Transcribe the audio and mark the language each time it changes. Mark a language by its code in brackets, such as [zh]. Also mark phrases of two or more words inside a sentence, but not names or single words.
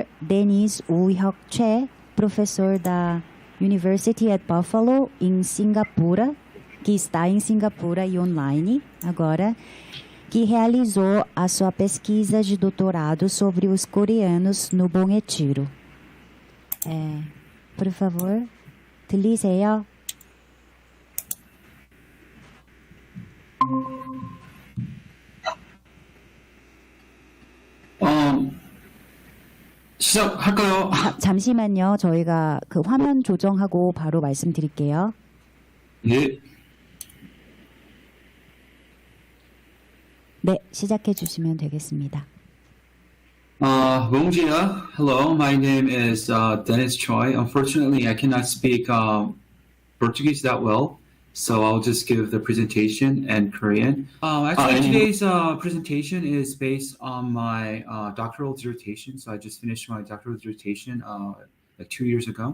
[pt] Denis Woo-hyuk-chae, professor da University at Buffalo, em Singapura, que está em Singapura e online agora, que realizou a sua pesquisa de doutorado sobre os coreanos no Bom Retiro. Por favor, [ko] 들리세요? 시작할까요? 잠시만요. 저희가 그 화면 조정하고 바로 말씀드릴게요. 예. 네, 시작해 주시면 되겠습니다. [pt] Bom dia. [en] Hello, my name is Dennis Choi. Unfortunately, I cannot speak Portuguese that well, so I'll just give the presentation in Korean. Actually, today's presentation is based on my doctoral dissertation. So I just finished my doctoral dissertation like 2 years ago.